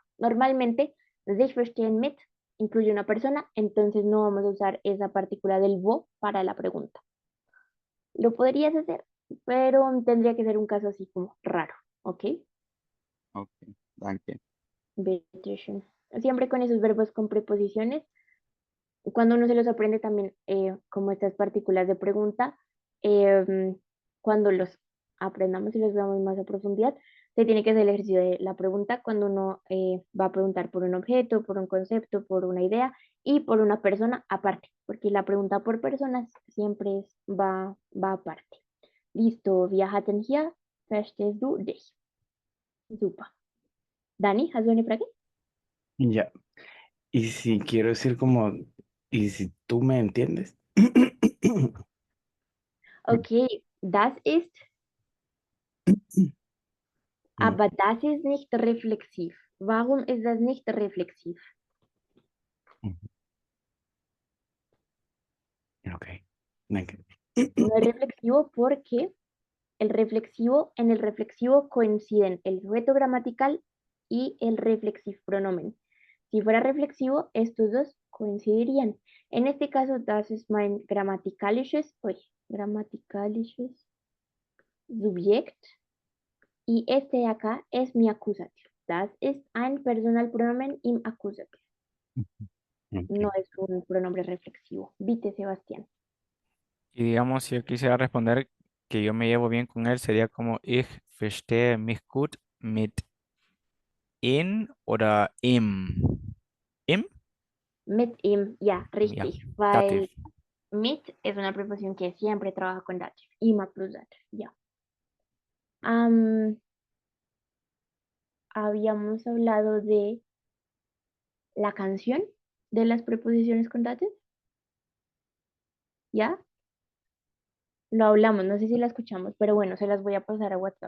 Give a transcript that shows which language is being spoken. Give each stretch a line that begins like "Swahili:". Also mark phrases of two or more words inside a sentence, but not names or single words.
Spanish: Normalmente,
German: sich verstehen mit
Spanish: incluye una persona, entonces no vamos a usar esa partícula del wo para la pregunta. Lo podrías hacer, pero tendría que ser un caso así como raro, ¿ok?
German: Ok, danke. Bitteschön.
Spanish: Siempre con esos verbos con preposiciones, cuando uno se los aprende también como estas partículas de pregunta, cuando los aprendamos y los veamos más a profundidad, se tiene que hacer el ejercicio de la pregunta cuando uno va a preguntar por un objeto, por un concepto, por una idea y por una persona aparte, porque la pregunta por personas siempre va aparte. Listo,
German: wir hatten hier, verstehst du dich? Super. Dani, ¿has du eine Frage?
Spanish: Ya. Y si quiero decir como, y si tú me entiendes.
German: Okay, das ist, aber das ist nicht reflexiv. Warum ist das nicht reflexiv?
English: Ok. Thank you.
Spanish: No es reflexivo porque en el reflexivo coinciden el sujeto gramatical y el reflexivo pronomen. Si fuera reflexivo, estos dos coincidirían. En este caso,
German: das ist mein grammatikalisches Subjekt
Spanish: y este de acá es mi acusativo.
German: Das ist ein Personalpronomen im Akkusativ.
Spanish: Ok. No es un pronombre reflexivo.
German: Vite, Sebastián.
Spanish: Y digamos, si yo quisiera responder que yo me llevo bien con él, sería como
German: ich verstehe mich gut mit in oder im. Im? Mit ihm, ja, Ja, richtig. Dativ. Weil mit
Spanish: es una preposición que siempre trabaja con dative.
German: Ima plus dative,
Spanish: ya. Habíamos hablado de la canción de las preposiciones con dative. ¿Ya? Lo hablamos, no sé si la escuchamos, pero bueno, se las voy a pasar a WhatsApp.